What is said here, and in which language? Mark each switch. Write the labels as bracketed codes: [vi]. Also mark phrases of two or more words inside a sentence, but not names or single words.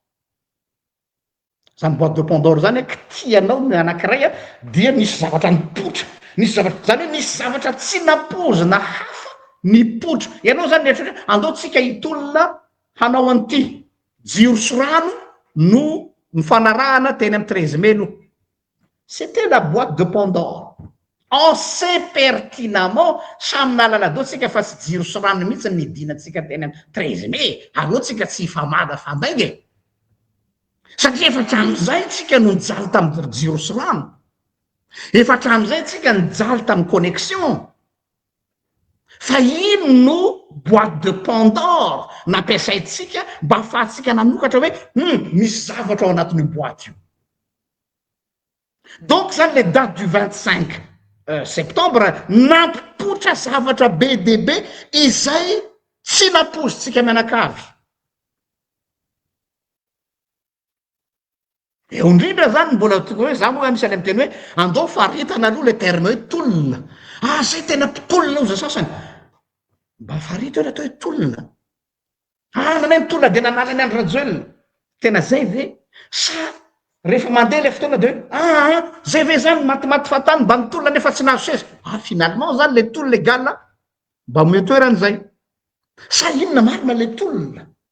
[mg] zany [fr] boîte de Pandore [mg] zany kitianao ny anankiray dia nisy zavatra nipotra nisy zavatra zany hoe nisy zavatra tsy napozina hafa nipotra ianao zany netra andaotsika hitolona hanao an'ity jiro sy rano no mifanarahana teny amy 13 mai no [fr] c'était la boîte de Pandore on sait pertinemment [mg] samy nalaladotsika fa tsy jiro sy rano mihitsy nidinatsika teny amy 13 mai aloatsika tsy famada fandainge satria efa tram'izay tsika no nijaly tamy jiro sy rano efa tram'izay tsika nijaly tamy connexion fa ino no [fr] boîte de Pandore [mg] nampiasaitsika mba ahafahantsika nanokatra hoe misy zavatra ao anatin'io boîte io donc zany [fr] le date du 25 septembre [mg] nampipotra zavatra be de be izay tsy napozintsika mianakavy eo indrindra zany mbola toka hoe za moa anisany amy teny hoe andao faritana aloha [fr] le terme [mg] hoe tolona zay tena tolona ao za sasany mba farita hoe atao hoe tolona nanay mitolona de nanalany andro rajoelona tena zay ve sa rehefa mandeha le fotoana de hoe zay ve zany matimaty fatany mba nitolona nefa tsy nazo seza finalement zany le tolona égale mba metoerany zay sa inona marina le tolona